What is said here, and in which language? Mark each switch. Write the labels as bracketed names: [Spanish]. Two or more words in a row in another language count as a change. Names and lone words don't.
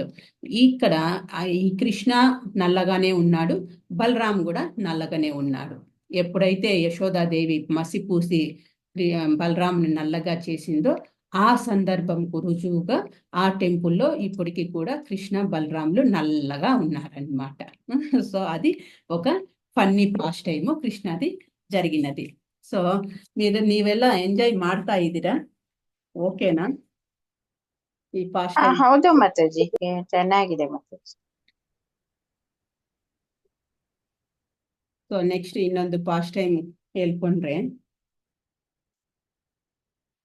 [Telugu] ఇక్కడ ఈ కృష్ణ నల్లగానే ఉన్నాడు, బలరాం కూడా నల్లగానే ఉన్నాడు. ఎప్పుడైతే యశోదాదేవి మసిపూసి బలరాంని నల్లగా చేసిందో, ఆ సందర్భంకు రుజువుగా ఆ టెంపుల్లో ఇప్పటికీ కూడా కృష్ణ బలరాములు నల్లగా ఉన్నారనమాట. సో అది ఒక [English] funny past time [Telugu] ಕೃಷ್ಣది జరిగినది. [Kannada] ಸೊ ನೀವೆಲ್ಲ ಎಂಜಾಯ್ ಮಾಡ್ತಾ ಇದ್ದೀರಾ? ಓಕೆನಾ ಈ [English] past time? [Kannada] ಹೌದು ಮಾತಾಜಿ, ಚೆನ್ನಾಗಿದೆ ಮಾತಾಜಿ. [English] so next [Kannada] ಇನ್ನೊಂದು [English] past time [Kannada] ಹೇಳ್ಕೊಂಡ್ರೆ,